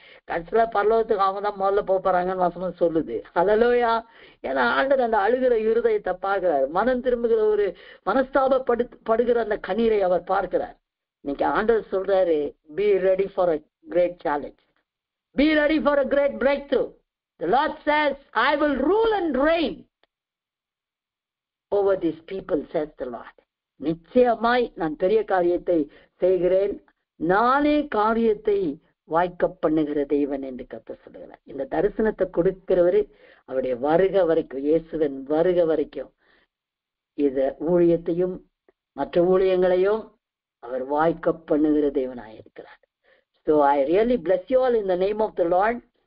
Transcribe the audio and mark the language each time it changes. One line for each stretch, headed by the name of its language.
Tamil: கடைசியில பரலோகத்துக்கு அவங்க தான் முதல்ல போறாங்கன்னு வசனம் சொல்லுது. ஹல்லேலூயா. ஏன்னா ஆண்டவர் அந்த அழுகிற இருதயத்தை பார்க்கிறார், மனம் திரும்புகிற ஒரு மனஸ்தாபப்படுகிற அந்த கண்ணீரை அவர் பார்க்கிறார். இன்னைக்கு ஆண்டவர் சொல்றாரு,
English: be ready for a great challenge, be ready for a great breakthrough. The Lord says, I will rule and reign over these people, says the Lord.
Tamil: நிச்சயமாய் நான் பெரிய காரியத்தை செய்கிறேன், நானே காரியத்தை வாய்க்க பண்ணுகிற தேவன் என்று கர்த்தர் சொல்லுகிறார். இந்த தரிசனத்தை கொடுக்கிறவரு அவருடைய வருக வரைக்கும், இயேசுவின் வருக வரைக்கும் இத ஊழியத்தையும் மற்ற ஊழியங்களையும் அவர் வாய்க்க பண்ணுகிற தேவனாயிருக்கிறார்.
English: So I really bless you all in the name of the Lord.